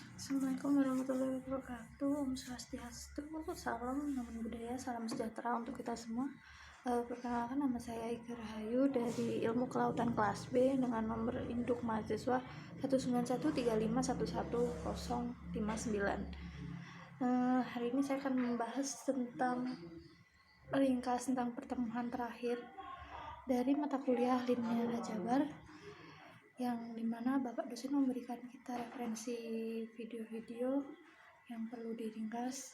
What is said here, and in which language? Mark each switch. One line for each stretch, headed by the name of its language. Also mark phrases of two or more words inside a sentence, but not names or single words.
Arabic: السلام عليكم ورحمة الله وبركاته.
Balinese: Om Swastiastu,
Indonesian: salam nama budaya, salam sejahtera untuk kita semua. Perkenalkan, nama saya Ika Rahayu dari Ilmu Kelautan kelas B dengan nomor induk mahasiswa 19135111059. Hari ini saya akan membahas tentang ringkas tentang pertemuan terakhir dari mata kuliah linear aljabar, yang dimana Bapak dosen memberikan kita referensi video-video yang perlu diringkas.